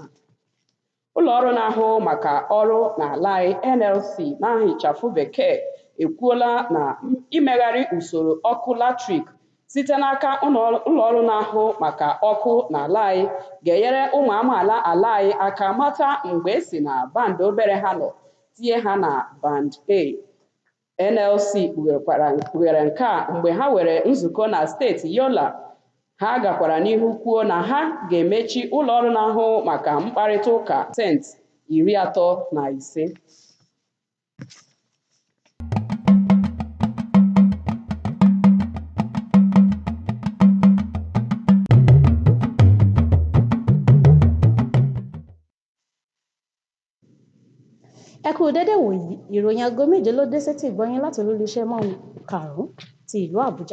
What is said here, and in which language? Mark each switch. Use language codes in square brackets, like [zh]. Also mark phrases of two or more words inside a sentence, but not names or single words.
[ig] Ụlọ ọrụ na-ahụ maka ọrụ n'ala anyị NLC n'aha ịchafụ bekee ekwuola na imegharị usoro ọkụ latrik site n'aka ụlọ ọrụ na-ahụ maka ọkụ n'ala anyị ga-enyere ụmụ amaala ala anyị aka mata mgbe esi na band obere ha nọ tinye ha na band A. NLC kpughere nke a mgbe ha were nzukọ na steeti Yola. Ha gakwara n'ihu kwuo na ha ga-emechi ụlọ ọrụ na-ahụ maka mkparịta ụka pasentị 35. [yo] Ẹ kú dédé wòyí, ìròyìn aago méje ló dé sétí ìgbọ́yín láti olúléeṣẹ́ karùn-ún ti ìlú Àbújá.